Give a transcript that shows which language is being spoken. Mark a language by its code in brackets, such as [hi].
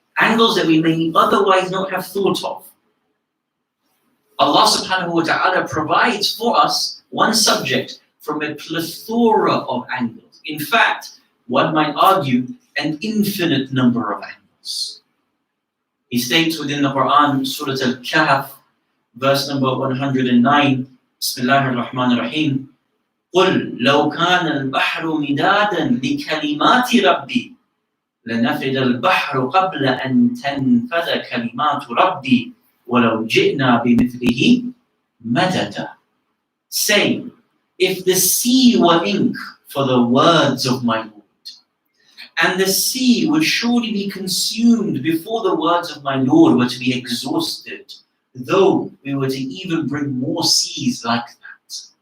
[en] Angles that we may otherwise not have thought of. Allah subhanahu wa ta'ala provides for us one subject from a plethora of angles. In fact, one might argue an infinite number of angles. He states within the Quran, Surah Al-Kahf, verse number 109, Bismillah ar-Rahman ar-Rahim, [ar] قُلْ لَوْ كَانَ الْبَحْرُ مِدَادًا لِكَلِمَاتِ رَبِّي لَنَفِدَ الْبَحْرُ قَبْلَ أَن تَنْفَذَ كَلِمَاتُ رَبِّي وَلَوْ جِئْنَا بِمِثْلِهِ مَدَدًا. [en] Say, if the sea were ink for the words of my Lord, and the sea would surely be consumed before the words of my Lord were to be exhausted, though we were to even bring more seas like that.